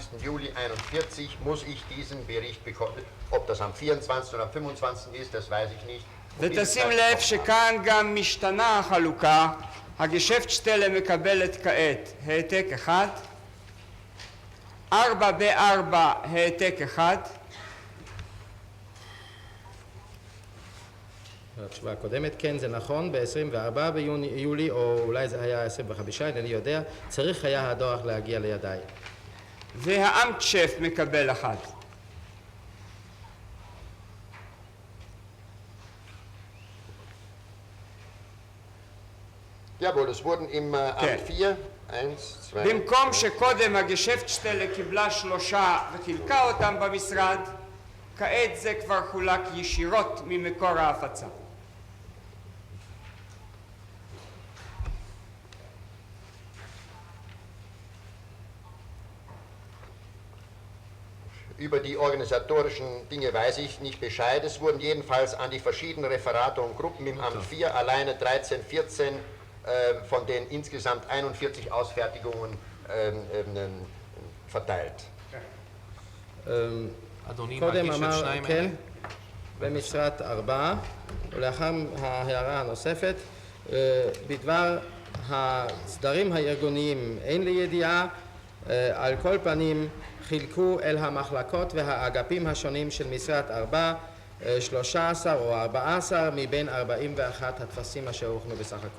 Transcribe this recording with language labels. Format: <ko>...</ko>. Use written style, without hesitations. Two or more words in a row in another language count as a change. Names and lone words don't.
<de>Juli 41 muss ich diesen Bericht bekommen. Ob das am 24. oder am 25. ist, das weiß ich nicht.</de> <he>ותשים לב שכאן גם משתנה החלוקה. הגשפטשטלה מקבלת כעת העתק אחד, 4B4 העתק אחד. התשובה הקודמת, כן זה נכון, ב-24 ביולי, או אולי זה היה 25, אני יודע, צריך היה הדוח להגיע לידיי. והאמטשף מקבל אחד.</he> <de>Jawohl, es wurden im Amt 4, 1, 2...</de> <he>במקום שקודם הגשפטשטלה קיבלה 3 וחילקה אותם במשרד, כעת זה כבר חולק ישירות ממקור ההפצה.</he> <de>Über die organisatorischen Dinge weiß ich nicht Bescheid. Es wurden jedenfalls an die verschiedenen Referate und Gruppen im Amt 4 alleine 13, 14 von den insgesamt 41 Ausfertigungen verteilt.</de> <he>קודם אמר כן במשרת 4, ולאחר ההערה הנוספת בדבר הסדרים הארגוניים אין לי ידיעה, על כל פנים חילקו אל המחלקות והאגפים השונים של משרת 4 13 או 14 מבין 41 הטפסים אשר הוכנו בסך הכל.</he>